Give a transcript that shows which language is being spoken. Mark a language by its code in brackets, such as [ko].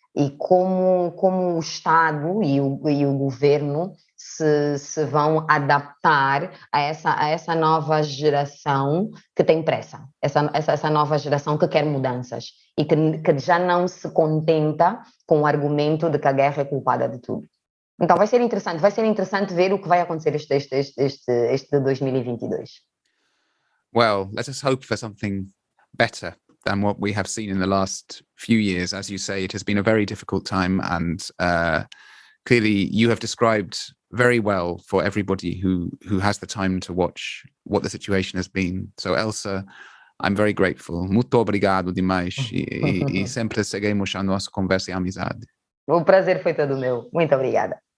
[pt] E como o Estado e o governo se vão adaptar a essa nova geração que tem pressa, essa nova geração que quer mudanças e que já não se contenta com o argumento de que a guerra é culpada de tudo. Então vai ser interessante ver o que vai acontecer este de 2022. [en] Well, let us hope for something better than what we have seen in the last few years. As you say, it has been a very difficult time, and clearly you have described very well for everybody who has the time to watch what the situation has been. So Elsa, I'm very grateful. [pt] Muito obrigado demais e sempre seguimos a nossa conversa e amizade. O prazer foi todo meu. Muito obrigada.